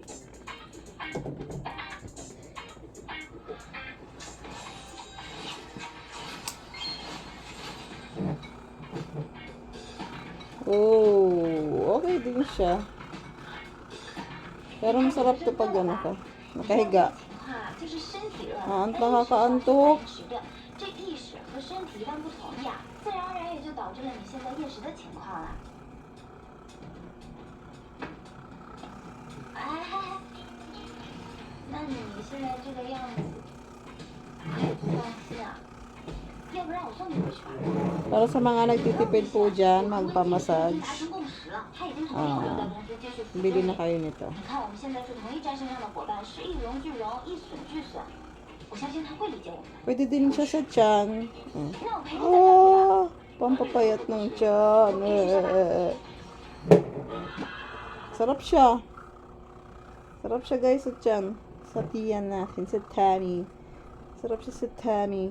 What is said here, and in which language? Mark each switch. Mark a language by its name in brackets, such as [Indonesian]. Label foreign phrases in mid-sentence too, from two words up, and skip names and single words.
[Filipino] Oh, okay din siya. Pero masarap to pag ano ka, nakahiga. Ang nakakaantok. [Chinese] 自然而然也就导致了你现在厌食的情况了。哎，那你现在这个样子，放心啊，要不然我送你回去吧。 [Filipino] Para sa mga nagtitipid po dyan, magpamassage. Bili na kayo nito. [Chinese] 你看我们现在是同一战线上的伙伴，是一荣俱荣，一损俱损。我相信他会理解我们的。 [Filipino] Pwede din siya sa tiyan. Oh, pampapayat ng tiyan. Sarap siya. Sarap siya guys sa tiyan. Sa tiyan natin, sa tummy. Sarap siya sa tummy.